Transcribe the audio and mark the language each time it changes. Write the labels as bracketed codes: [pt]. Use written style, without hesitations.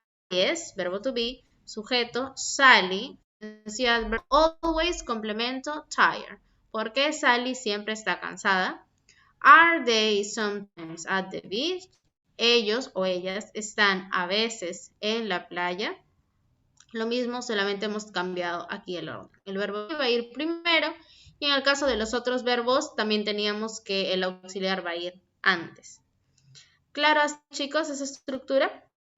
[es] Es, verbo to be, sujeto, Sally, frequency adverb, always, complemento, tired. Porque Sally siempre está cansada. [en] Are they sometimes at the beach? [es] Ellos o ellas están a veces en la playa. Lo mismo, solamente hemos cambiado aquí el orden. El verbo va a ir primero y en el caso de los otros verbos también teníamos que el auxiliar va a ir antes. ¿Claro, chicos, esa estructura?